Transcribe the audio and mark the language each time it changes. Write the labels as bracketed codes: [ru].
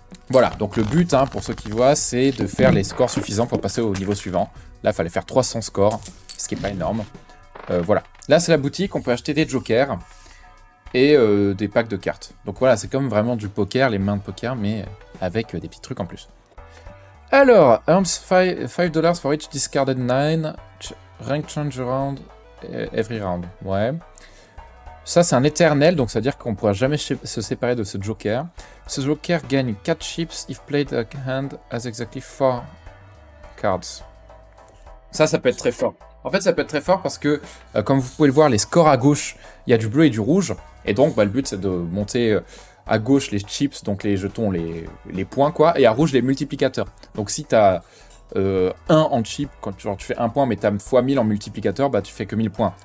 [fr] Voilà, donc le but, hein, pour ceux qui voient, c'est de faire les scores suffisants pour passer au niveau suivant. Là, il fallait faire 300 scores, ce qui n'est pas énorme. Voilà. Là, c'est la boutique, on peut acheter des jokers et des packs de cartes. Donc voilà, c'est comme vraiment du poker, les mains de poker, mais avec des petits trucs en plus. [en] Alors, earns 5 $ for each discarded 9, rank change around every round. [fr] Ouais. Ça, c'est un éternel, donc ça veut dire qu'on ne pourra jamais se séparer de ce joker. [en] Ce joker gagne 4 chips if played a hand has exactly 4 cards. [fr] Ça peut être très fort. En fait, ça peut être très fort parce que, comme vous pouvez le voir, les scores à gauche, il y a du bleu et du rouge. Et donc, le but, c'est de monter à gauche les chips, donc les jetons, les points, quoi, et à rouge, les multiplicateurs. Donc, si tu as 1 en chip, quand tu fais 1 point, mais tu as x 1000 en multiplicateur, tu fais que 1000 points.